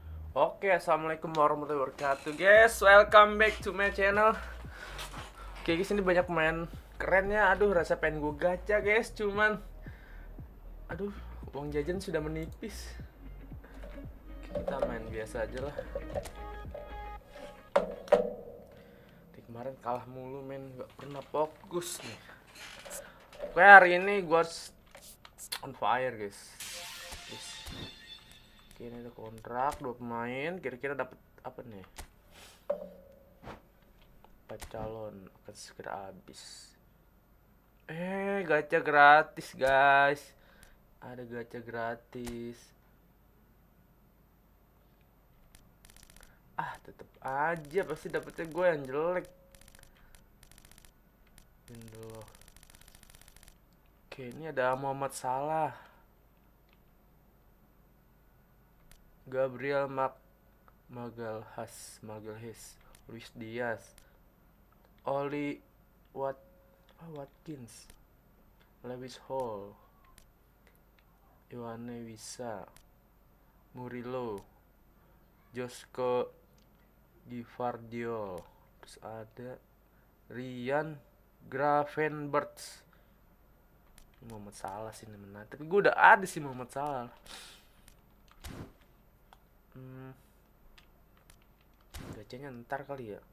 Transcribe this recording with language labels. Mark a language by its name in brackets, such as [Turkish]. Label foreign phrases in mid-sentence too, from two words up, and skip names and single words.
[Arabic] Oke, السلام عليكم ورحمة الله وبركاته, [Indonesian] guys. [English] Welcome back to my channel. [Indonesian] Oke, guys, ini banyak pemain keren ya. Aduh, rasa pengen gue gacha, guys. Cuman, aduh, uang jajan sudah menipis. Oke, kita main biasa aja lah. Di kemarin kalah mulu, men. Gak pernah fokus nih. Oke, hari ini gue [English] on fire, [Indonesian] guys. Oke, ini ada kontrak 2 pemain. Kira-kira dapat apa nih? 4 calon akan segera habis. Gacha gratis, guys. Ada gacha gratis. Tetep aja pasti dapetnya gue yang jelek. Ini Oke, ini ada Muhammad Salah, Gabriel Magalhaes, Luis Diaz, Oli Watkins, Lewis Hall, Yohane Wissa, Murillo, Josko Givardiol, terus ada Ryan Gravenberts. Muhammad Salah sih namanya, tapi gue udah ada sih Muhammad Salah. Gacanya ntar kali ya.